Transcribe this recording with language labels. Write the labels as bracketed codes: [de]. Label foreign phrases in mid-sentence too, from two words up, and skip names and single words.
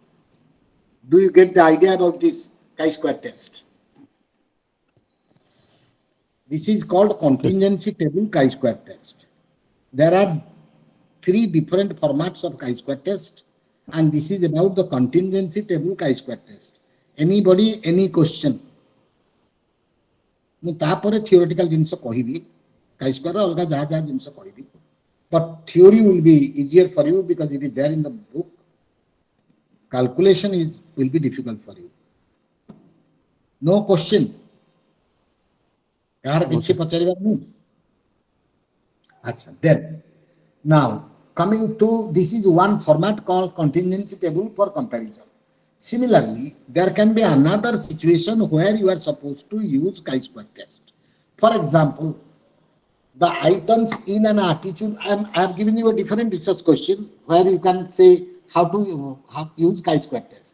[en] Do you get the idea about this chi-square test? This is called contingency table chi-square test. There are 3 different formats of chi-square test, and this is about the contingency table chi-square test. Anybody, any question? [or] ମୁଁ ତାପରେ theoretical ଜିନିଷ କହିବି chi-square ଅଲଗା ଯାହା ଯାହା ଜିନିଷ କହିବି, [en] but theory will be easier for you because it is there in the book. Calculation will be difficult for you. No question. [or] କାହାର କିଛି ପଚାରିବାର ନାହିଁ? ଆଚ୍ଛା, [en] then now coming to this is one format called contingency table for comparison. Similarly, there can be another situation where you are supposed to use chi-square test. For example, the items in an attitude, I have given you a different research question where you can say how to use chi-square test.